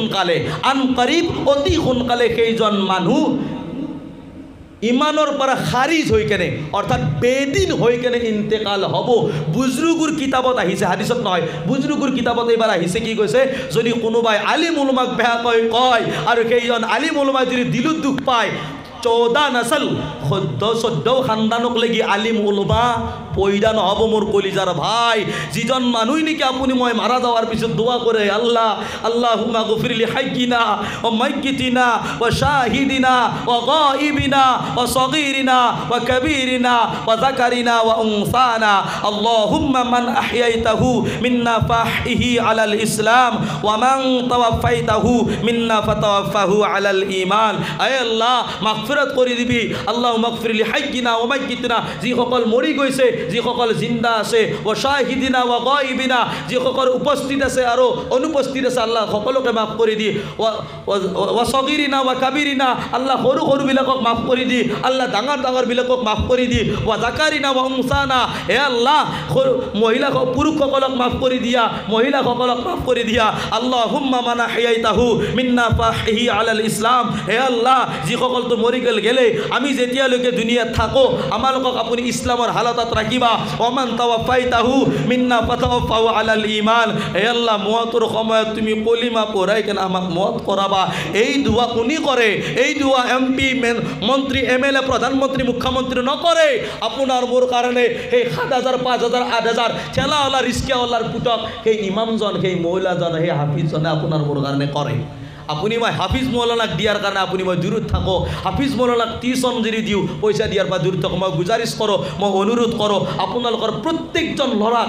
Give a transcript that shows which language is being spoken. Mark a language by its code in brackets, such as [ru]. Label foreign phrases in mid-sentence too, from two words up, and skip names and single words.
[as] সোনকালে সেইজন মানুহ ইমানৰ পৰা খাৰিজ হৈ কেনে অৰ্থাৎ বেদিন হৈ কেনে ইন্তেকাল হ'ব বুজৰুগুৰ কিতাপত আহিছে হাদিছত নহয় বুজৰুগুৰ কিতাপত এইবাৰ আহিছে কি কৈছে যদি কোনোবাই আলিম উলমাক বেয়াকৈ কয় আৰু সেইজন আলিম উলমাই যদি দিলত দুখ পায় 14 নসল 14 খানদানক লাগি আলিম উলমা পয়দা নহ'ব মোৰ কলিজাৰ ভাই যিজন মানুহ নেকি আপুনি মই মাৰা যাৱাৰ পিছত দোৱা কৰে আল্লাহ [ar] اللهم اغفر لي حيّنا وميّتنا وشاهدنا وغائبنا وصغيرنا وكبيرنا وذكرنا وأنثانا اللهم من أحييته منا فأحيه على الإسلام ومن توفيته منا فتوفه على الإيمان [as] আয় আল্লাহ মাগফিরাত কৰি দিবি [ar] اللهم اغفر لي حيّنا وميّتنا [as] যিসকল মৰি গৈছে যিসকল জিন্দা আছে [ar] وشاهدنا وغائبنا [as] যিসকল উপস্থিত আছে আৰু অনুপস্থিত আছে আল্লাহ সকলোকে মাফ কৰি দি [ar] وصغيرنا وكبيرنا [as] আল্লাহ সৰু সৰু বিলাকক মাফ কৰি দি আল্লাহ ডাঙৰ ডাঙৰ বিলাকক মাফ কৰি দি ওয়া [ar] ذكرنا وأنثانا [as] হে আল্লাহ মহিলা পুৰুষসকলক মাফ কৰি দিয়া মহিলাসকলক মাফ কৰি দিয়া [ar] اللهم من أحييته منا فأحيه على الإسلام [as] হে আল্লাহ যিসকল তো মৰি গেলে আমি যেতিয়ালৈকে দুনিয়াত থাকো আমালোকক আপুনি ইছলামৰ হালতত ৰাখিবা [ar] ومن توفيته منا فتوفه على الإيمان [as] হে আল্লাহ মওতৰ সময়ত তুমি কলিমা পঢ়াই কেনে আমাক মওত কৰাবা এই দোয়া কোনি কৰে এই দোয়া এমপি মন্ত্ৰী এমএলএ প্ৰধানমন্ত্ৰী মুখ্যমন্ত্ৰী নকৰে আপোনাৰ মোৰ কাৰণে সেই 7000 5000 8000 ঠেলাওয়ালা ৰিস্কাওয়ালাৰ পুতক সেই ইমামজন সেই মৌলাজন সেই হাফিজজনে আপোনাৰ মোৰ কাৰণে কৰে আপুনি মই হাফিজ মৌলানাক দিয়াৰ কাৰণে আপুনি মই দূৰত থাকো হাফিজ মৌলানাক টিউচন যদি দিওঁ পইচা দিয়াৰ পৰা দূৰত থাকো মই গুজাৰিছ কৰোঁ মই অনুৰোধ কৰোঁ আপোনালোকৰ প্ৰত্যেকজন ল'ৰাক